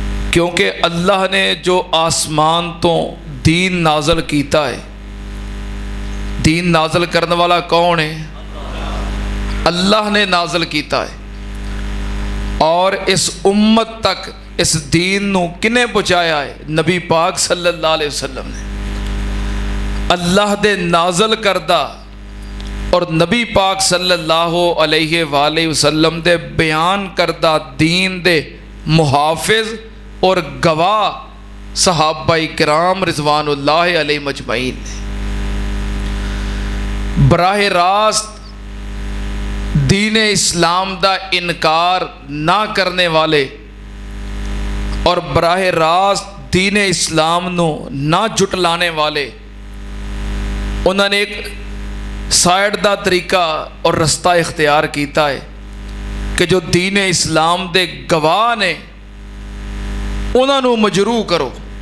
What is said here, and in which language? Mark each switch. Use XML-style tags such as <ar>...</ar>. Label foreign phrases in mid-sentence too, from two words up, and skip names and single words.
<ur>کیونکہ اللہ نے جو آسمان تو دین نازل کیا ہے، دین نازل کرنے والا کون ہے? اللہ نے نازل کیا ہے.</ur> <pa>اور اس امت تک اس دین نوں کنّے پہنچایا ہے? نبی پاک</pa> <ar>صلى الله عليه وسلم</ar> <pa>نے۔ اللہ دے نازل کردا اور نبی پاک</pa> <ar>صلى الله عليه وسلم</ar> <pa>دے بیان کردا دین دے محافظ اور گواہ صحابۂ کرام</pa> <ar>رضوان الله عليهم أجمعين</ar> <pa>ने। براہ راست دین اسلام دا انکار نہ کرنے والے اور براہ راست دین اسلام نوں نہ جھٹلانے والے، انہوں نے ایک سائیڈ دا طریقہ اور رستہ اختیار کیا ہے کہ جو دین اسلام دے گواہ نے انہوں نے مجروح کرو.</pa>